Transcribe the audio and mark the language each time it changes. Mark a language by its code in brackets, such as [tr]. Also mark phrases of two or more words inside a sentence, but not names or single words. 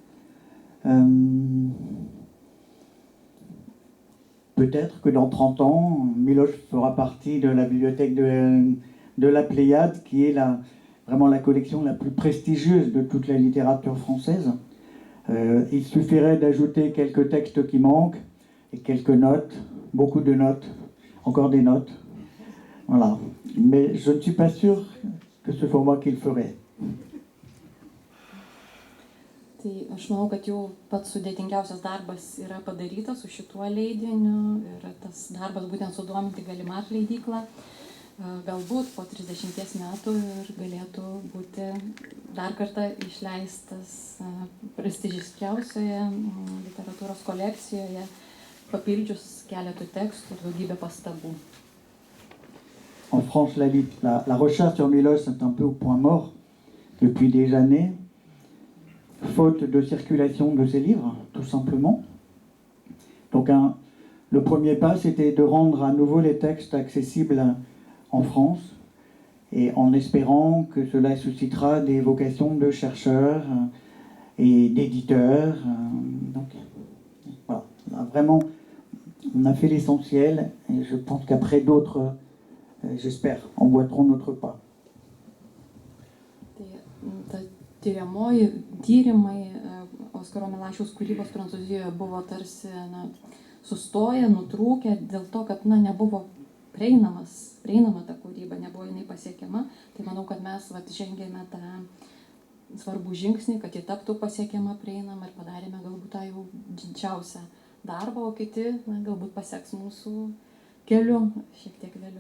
[fr] Peut-être que dans 30 ans, Miloš fera partie de la bibliothèque de la Pléiade, qui est vraiment la collection la plus prestigieuse de toute la littérature française. Il suffirait d'ajouter quelques textes qui manquent et quelques notes, beaucoup de notes, encore des notes. Voilà. Mais je ne suis pas sûr que ce soit moi qui le ferai. [lt] Tai aš manau, kad jau pats sudėtingiausias darbas yra padarytas su šituo leidiniu ir tas darbas būtent sudominti Gallimard leidyklą. Galbūt po 30 metų ir galėtų būti dar kartą išleistas prestižiškiausioje literatūros kolekcijoje, papildžius keletų tekstų ir daugybę pastabų. [fr] En France, la recherche sur Miloš est un peu au point mort depuis des années, faute de circulation de ses livres, tout simplement. Donc le premier pas, c'était de rendre à nouveau les textes accessibles en France, et en espérant que cela suscitera des vocations de chercheurs et d'éditeurs. Donc voilà, vraiment, on a fait l'essentiel, et je pense qu'après d'autres, j'espère, emboîteront notre pas. [lt] Tyrimai Oskaro Milašiaus kūrybos Prancūzijoje buvo tarsi sustoję, nutrūkę dėl to, kad nebuvo prieinama ta kūryba, nebuvo jinai pasiekiama. Tai manau, kad mes žengėme tą svarbų žingsnį, kad ji taptų pasiekiama, prieinama ir padarėme galbūt tą jau didžiausią darbą, o kiti galbūt paseks mūsų keliu šiek tiek vėliau.